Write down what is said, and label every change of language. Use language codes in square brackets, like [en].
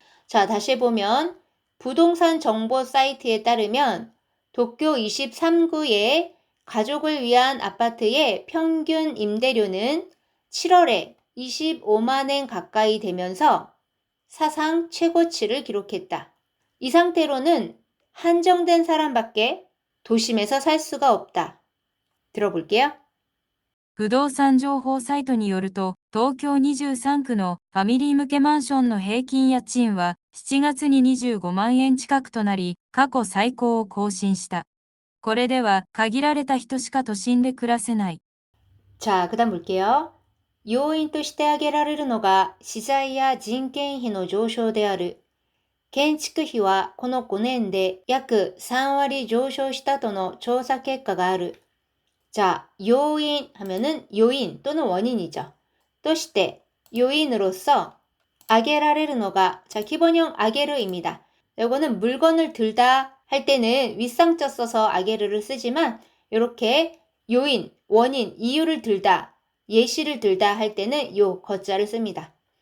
[ko] 자, 다시 해보면 부동산 정보 사이트에 따르면 도쿄 23구의 가족을 위한 아파트의 평균 임대료는 7월에 25만 엔 가까이 되면서 사상 최고치를 기록했다. 이 상태로는 한정된 사람밖에 도심에서 살 수가 없다. 들어볼게요. [ja] 不動産情報サイトによると、東京23区のファミリー向けマンションの平均家賃は7月に25万円近くとなり、過去最高を更新した。これでは限られた人しか都心で暮らせない。 [ko] 자, 그 다음 볼게요. [ja] 요인として挙げられるのが資材や人件費の上昇である。建築費はこの5年で約3割上昇したとの調査結果がある。 [ko] 자, 요인 하면은 요인 또는 원인이죠. 또して 요인으로서 아게라레르노가 자, 기본형 아게르입니다. 이거는 물건을 들다 할 때는 윗상자 써서 아게르를 쓰지만 이렇게 요인, 원인, 이유를 들다, 예시를 들다 할 때는 요 거자를 씁니다.